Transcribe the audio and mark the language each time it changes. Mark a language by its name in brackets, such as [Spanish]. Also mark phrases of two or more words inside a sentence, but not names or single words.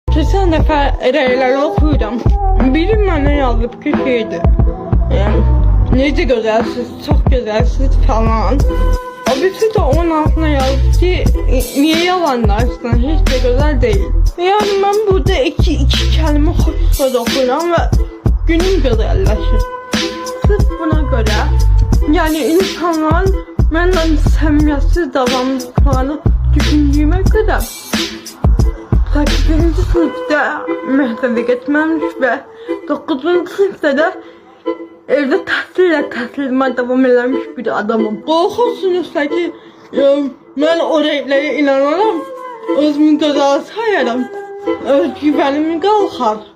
[Azerbaijani] 80 dəfə rəyləri oxuyuram. Biri mənə yazıb ki, şeydir. Necə gözəlsiz, çox gözəlsiz falan. O birisi də onun altına yazdı ki, [Turkish] niye yalanlarsın, hiç de güzel değil. Yani ben burada iki kelime hoş söz okuyorum ve günüm güzelleşir. Sırf buna göre, yani insanlar benden samimiyetsiz davranışlarını düşündüğüme göre 8. [Azerbaijani] sınıfta məktəbə getməmiş və 9. sınıfta da evde təhsilimə davam eləmiş bir adamım. Qorxursunuzsa ki, mən o rəylərə inanaram, özümü gözəl sayarım, özgüvənimi qalxar.